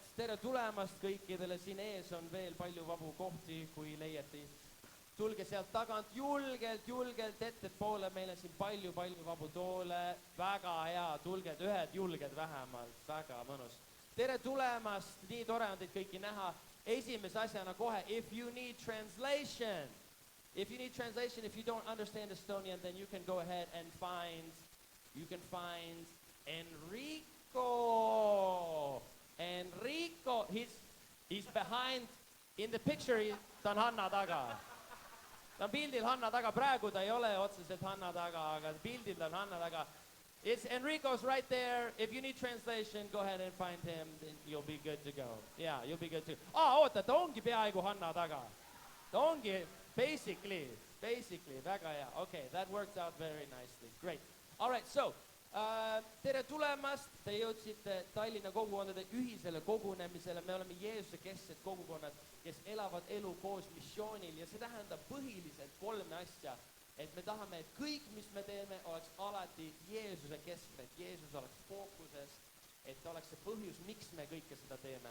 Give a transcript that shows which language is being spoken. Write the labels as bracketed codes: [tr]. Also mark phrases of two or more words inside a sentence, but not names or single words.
[et] Tere tulemast kõikidele. Siin ees on veel palju vabu kohti, kui leiate. Tulge sealt tagant julgelt ettepoole. Meil on siin palju vabu toole. Väga hea. Tulge ühed julged vähemalt. Väga mõnus. Tere tulemast. Nii tore on teid kõiki näha. Esimese asjana kohe, [en] if you need translation, if you don't understand Estonian, then you can go ahead and find Enrico, he's behind in the picture, [et] ta on Hanna taga. Ta on pildil Hanna taga, praegu ta ei ole otseselt Hanna taga, aga pildil ta on Hanna taga. [en] Enrico's right there. If you need translation, go ahead and find him, then you'll be good to go. Yeah, you'll be good to. [et] Oota, ta ongi peaaegu Hanna taga. Ta ongi basically, väga hea. [en] Okay, that worked out very nicely. Great. All right, so [et] tere tulemast, te jõudsite Tallinna kogukondade ühisele kogunemisele. Me oleme Jeesuse kesksed kogukonnad, kes elavad elu koos missioonil ja see tähendab põhiliselt 3 asja. Et me tahame, et kõik, mis me teeme, oleks alati Jeesuse keskne, et Jeesus oleks fookuses, et oleks see põhjus, miks me kõike seda teeme.